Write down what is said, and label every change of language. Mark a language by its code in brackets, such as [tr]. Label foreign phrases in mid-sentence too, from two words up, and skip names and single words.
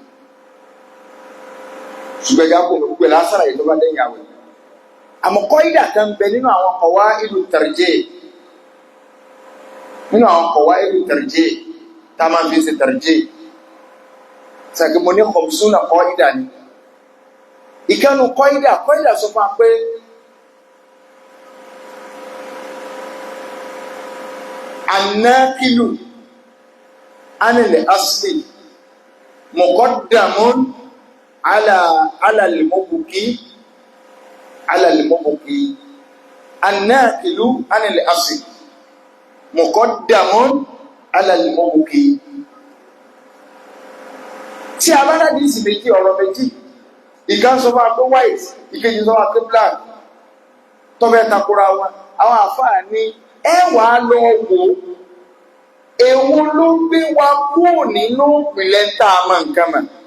[yo] ṣùgbọ́n ìjà kò gbogbo ẹ̀ lásàrà yìí tó bá dẹ́yìn àwẹ̀ àmọ́ kọ́ídà kan bẹ nínú àwọn [ar] قواعد الترجيح [yo] nínú àwọn [ar] قواعد الترجيح [yo] tá a máa fi ṣe tarjih sàkè mo ní khamsuna kọ́ídà ni ìkànnù kọ́ídà sọ fún wa pé [ar] الناقل عن الأصل مقدم على المبقي الناقل عن الأصل مقدم على المبقي [yo] tí a bá dádì sí méjì ọ̀rọ̀ méjì ìkan sọ fún akó white ìkejì sọ fún akó black tọ́bẹ̀ takora wọn àwọn àfáà ní ẹwà lọ wò èwo ló gbé wa kúrò nínú ìpìlẹ̀ tá a mọ̀ nǹkan mọ̀